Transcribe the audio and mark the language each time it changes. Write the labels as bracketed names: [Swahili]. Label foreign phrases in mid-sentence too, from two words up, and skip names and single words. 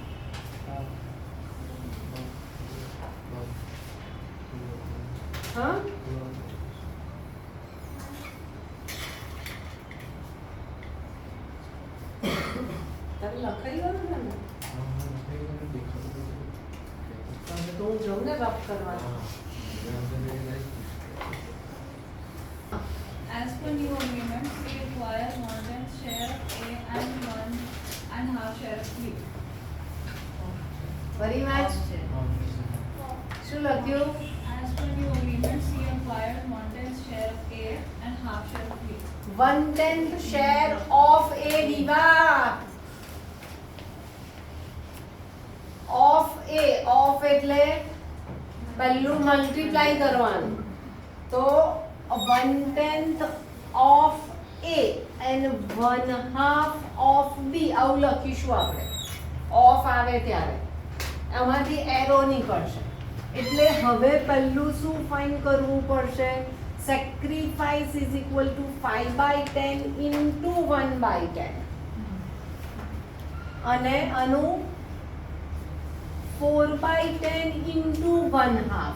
[Gujarati] હા, તારે લખાઈ ગયું છે ને? તમે તો હું જાઉં ને રફ કરવા. [English] As per new agreement, we acquire one-tenth share of A and 1.5 share of B. [Gujarati] ફરી વાત શું લખ્યું? [English] As per new agreement, we acquire one-tenth share of A and half share of B. 1/10 share of A દીવા. of A, of [Gujarati] એટલે પહેલું મલ્ટીપ્લાય કરવાનું, તો [English] 1/10 of A and 1/2 of B [Gujarati] આવું લખીશું આપણે. ઓફ આવે ત્યારે આમાંથી એરો નીકળશે. એટલે હવે પહેલું શું ફાઇન્ડ કરવું પડશે? [English] sacrifice is equal to 5/10 into 1/10 [Gujarati] અને આનું [English] 4/10 into 1/2.